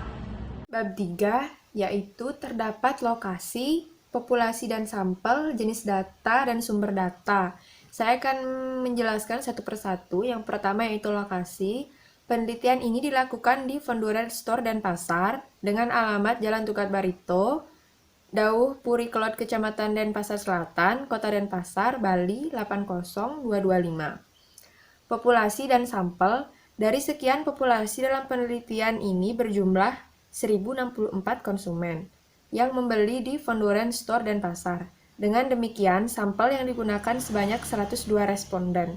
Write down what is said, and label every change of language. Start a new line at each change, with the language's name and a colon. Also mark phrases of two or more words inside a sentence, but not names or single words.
Indonesian: Bab 3 yaitu terdapat lokasi, populasi dan sampel, jenis data, dan sumber data. Saya akan menjelaskan satu persatu. Yang pertama yaitu lokasi. Penelitian ini dilakukan di Fonduren Store dan Pasar dengan alamat Jalan Tukat Barito, Dauh Puri Kelot, Kecamatan Denpasar Selatan, Kota Denpasar, Bali 80225. Populasi dan sampel. Dari sekian populasi dalam penelitian ini berjumlah 1064 konsumen yang membeli di Fonduren Store dan Pasar. Dengan demikian, sampel yang digunakan sebanyak 102 responden.